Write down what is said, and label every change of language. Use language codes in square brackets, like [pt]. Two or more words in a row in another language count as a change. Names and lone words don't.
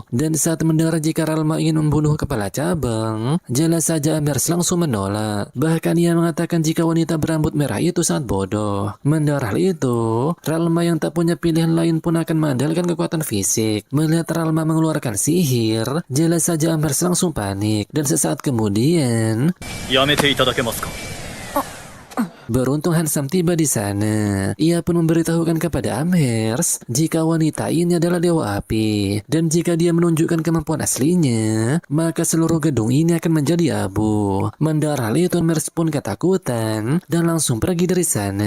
[id] Dan saat mendengar jika Ralma ingin membunuh kepala cabang, jelas saja Amers langsung menolak. Bahkan ia mengatakan jika wanita berambut merah itu sangat bodoh. Mendengar hal itu, Ralma yang tak punya pilihan lain pun akan mengandalkan kekuatan fisik. Melihat Ralma mengeluarkan sihir, jelas saja Amers langsung panik. Dan sesaat kemudian [ja] やめていただけますか。 [id] beruntung Hansam tiba di sana. Ia pun memberitahukan kepada Amhers jika wanita ini adalah dewa api. Dan jika dia menunjukkan kemampuan aslinya, maka seluruh gedung ini akan menjadi abu. Mendengar hal itu, Amhers pun ketakutan dan langsung pergi dari sana.